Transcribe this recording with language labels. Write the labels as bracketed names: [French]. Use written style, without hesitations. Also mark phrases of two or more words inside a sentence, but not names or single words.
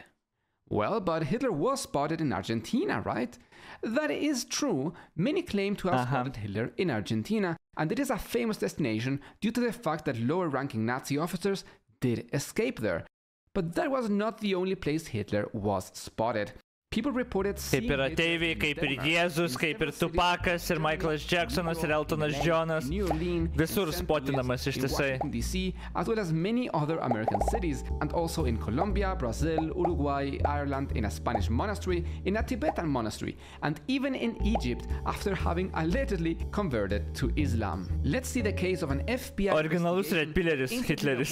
[English] Well, but Hitler was spotted in Argentina, right? That is true. Many claim to have spotted Hitler in Argentina, and it is a famous destination due to the fact that lower-ranking Nazi officers did escape there. But that was not the only place Hitler was spotted. People reported seeing [Lithuanian] Kaip ir ateiviai, kaip ir Jėzus, kaip ir Tupakas, ir Michaelas Jacksonas, ir Eltonas Johnas. Visur spotinamas ištisai. [English] DC, as well as many other American cities, and also in Colombia, Brazil, Uruguay, Ireland, in a Spanish monastery, in a Tibetan monastery, and even in Egypt after having allegedly converted to Islam. Let's see the case of an FBI [Lithuanian] Originalus Hitleris, Hitleris.